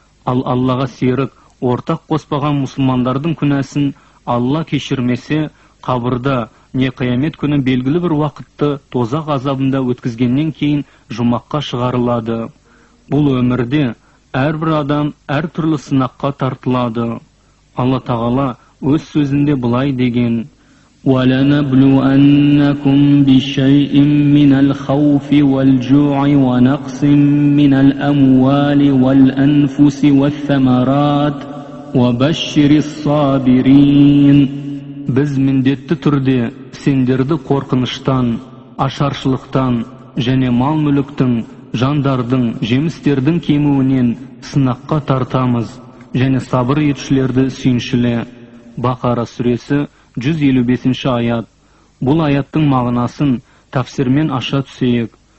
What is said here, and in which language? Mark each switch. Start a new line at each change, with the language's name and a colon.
Kazakh: Ал Аллаға серік, ортақ қоспаған мұсылмандардың күнәсін Алла кешірмесе, қабырда не қиямет күні белгілі бір уақытты тозақ азабында өткізгеннен кейін жұмаққа шығарылады. Бұл өмірде әрбір адам әр түрлі сынаққа тартылады. Алла тағала өз сөзінде былай деген:
Arabic: وَلَنَبْلُوَنَّكُمْ بِشَيْءٍ مِّنَ الْخَوْفِ وَالْجُوعِ وَنَقْصٍ مِّنَ الْأَمْوَالِ وَالْأَنْفُسِ وَالثَّمَرَاتِ وَبَشِّرِ الصَّابِرِينَ.
Kazakh: Біз міндетті түрде сендерді қорқыныштан, ашаршылықтан және мал-мүліктің, жандардың, жемістердің кемуінен сынаққа тартамыз және сабыр етушілерді сүйіншіле. Бақара сүресі 155 аят. Бұл аяттың мағынасын тафсирмен аша түсейік.